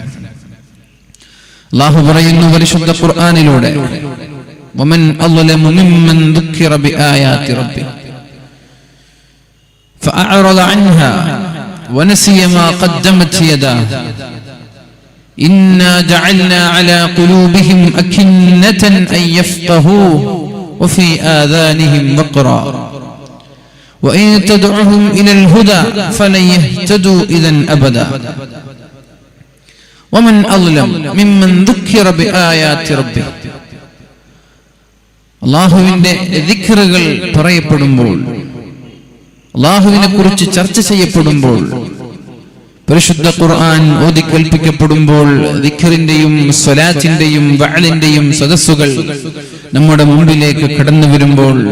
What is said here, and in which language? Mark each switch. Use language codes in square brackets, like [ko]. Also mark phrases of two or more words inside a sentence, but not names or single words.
[ml] അള്ളാഹു പറയുന്നു പരിശുദ്ധ ഖുർആനിലൂടെ, [ar] ومن أظلم ممن ذكر بآيات ربه فأعرض عنها ونسي ما قدمت يداه إنا جعلنا على قلوبهم أكنة أن يفقهوه وفي آذانهم وقرا وإن تدعهم إلى الهدى فلن يهتدوا إذا أبدا ومن أظلم ممن ذكر بآيات ربه. [ml] അള്ളാഹുവിന്റെ ദിക്റുകൾ പറയപ്പെടുമ്പോൾ, അള്ളാഹുവിനെ കുറിച്ച് ചർച്ച ചെയ്യപ്പെടുമ്പോൾ, പരിശുദ്ധ ഖുർആൻ ഓതി കേൾപ്പിക്കപ്പെടുമ്പോൾ, ദിക്റിന്റെയും സ്വലാത്തിന്റെയും വഅലിന്റെയും സദസ്സുകൾ നമ്മുടെ മുമ്പിലേക്ക് കടന്നു വരുമ്പോൾ,